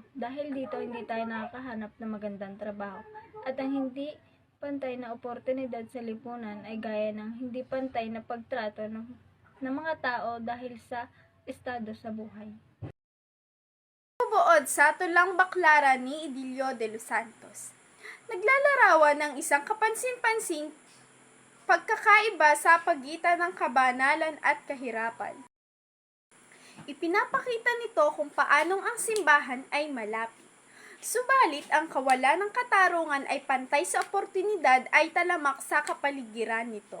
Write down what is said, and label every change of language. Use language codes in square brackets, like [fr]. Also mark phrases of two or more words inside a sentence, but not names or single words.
[tl] Dahil dito hindi tayo nakakahanap ng magandang trabaho. At ang hindi pantay na oportunidad sa lipunan ay gaya ng hindi pantay na pagtrato ng mga tao dahil sa estado sa buhay. Buod sa Tulang Baklaran ni Edilio de los Santos. Naglalarawan ng isang kapansin-pansing pagkakaiba sa pagitan ng kabanalan at kahirapan. Ipinapakita nito kung paanong ang simbahan ay malapit. Subalit ang kawalan ng katarungan ay pantay sa oportunidad ay talamak sa kapaligiran nito.